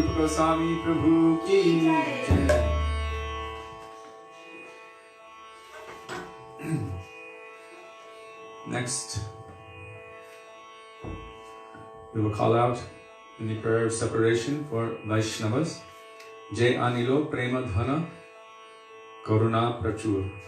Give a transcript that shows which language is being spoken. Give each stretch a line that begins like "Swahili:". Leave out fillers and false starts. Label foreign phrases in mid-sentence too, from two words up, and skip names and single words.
Hindi: Gosvāmī Prabhu ki jai.
English: Next, we will call out in the prayer of separation for Vaishnavas.
Bangla: Jai Anilo Prema Dhana Karuna Prachur.